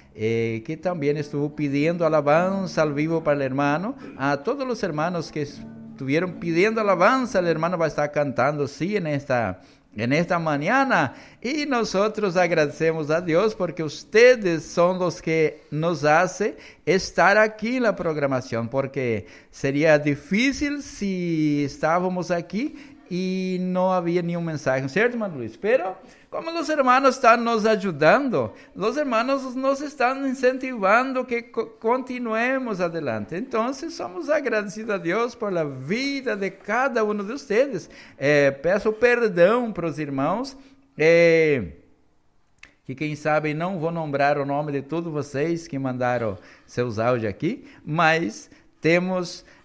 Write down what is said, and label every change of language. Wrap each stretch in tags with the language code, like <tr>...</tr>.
<pt>que também estuvo pedindo alabanza ao vivo para o irmão, a todos os irmãos que estiveram pedindo alabanza, o irmão vai estar cantando, sim,</pt> <es>nesta mañana, y nosotros agradecemos a Dios porque ustedes son los que nos hacen estar aquí en la programación, porque sería difícil si estábamos aquí y no había ni un mensaje, ¿cierto, hermano Luis? Pero como los hermanos están nos ayudando, los hermanos nos están incentivando que continuemos adelante. Entonces, somos agradecidos a Dios por la vida de cada uno de ustedes.</es> <pt>Peço perdão para os irmãos, que quem sabe não vou nombrar o nome de todos vocês que mandaram seus áudios aqui, mas temos...</pt>